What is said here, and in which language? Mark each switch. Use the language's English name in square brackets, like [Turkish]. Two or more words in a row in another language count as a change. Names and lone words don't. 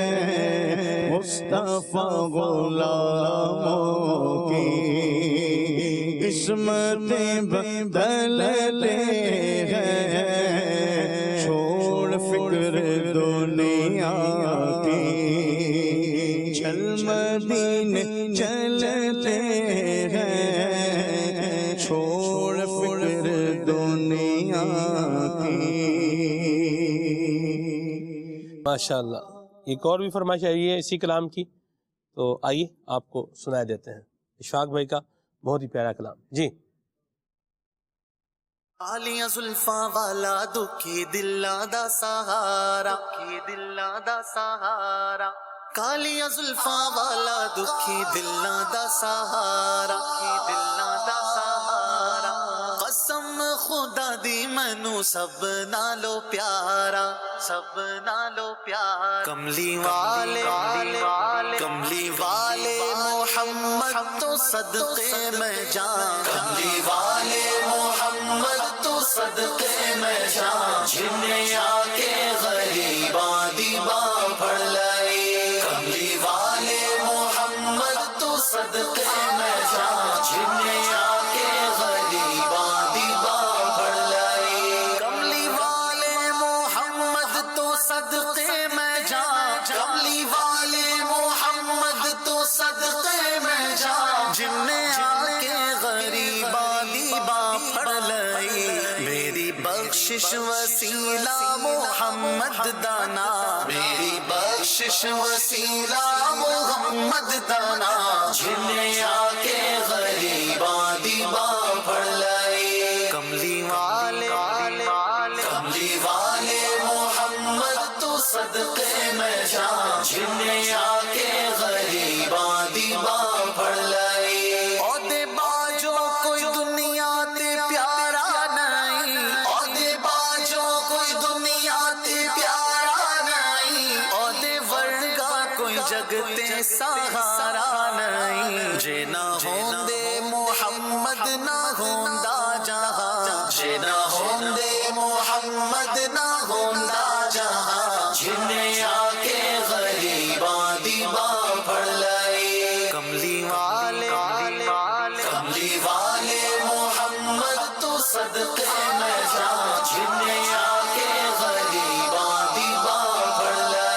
[Urdu] مصطفیٰ غلاموں کی قسمتیں بدلتے ہیں چھوڑ فکر دنیا کی چل مدینے چلتے ہیں چھوڑ فکر دنیا کی ماشاءاللہ ایک اور بھی فرمائش آئی ہے اسی کلام کی تو آئیے آپ کو سنا دیتے ہیں اشفاق بھائی کا بہت ہی پیارا کلام جی [Punjabi] کالیاں زلفاں والا دکھی دلاں دا سہارا کالیاں زلفاں والا دکھی دلاں دا سہارا قسم خدا دی مینوں سب نالو پیارا کملی والے محمد تو صدقے میں جان کملی والے محمد تو صدقے میں جان جنہیں آ کے غریباں دی باں پھڑ لائی کملی والے محمد تو صدقے میں جان جنہیں آ کے غریباں دی باں پھڑ لائی کملی والے محمد تو صدقے میں جان کملی والے محمد تو صدقے میں جان جنہیں آ کے غریباں دی باں پھڑ لائی میری بخشش وسیلہ محمد دانا میری بخشش وسیلہ محمد دانا جنہیں آ کے غریباں دی باں پھڑ لائی کملی والے محمد تو صدقے میں جان جنہیں آ کے غریباں دی باں پھڑ لائی عہدے باجو کوئی دنیا تے پیارا نہیں عہدے باجو کوئی دنیا تے پیارا نہیں عہدے ورگا کوئی جگ تے سہارا نہیں جے نہ ہوندے محمد نہ ہوندا جہاں جے نہ ہوندے محمد نہ ہوندا جہاں جنہیں آ کے غریباں دی باں پھڑ لائی کملی والے محمد تو صدقے میں جان جنہیں آ کے غریباں دی باں پھڑ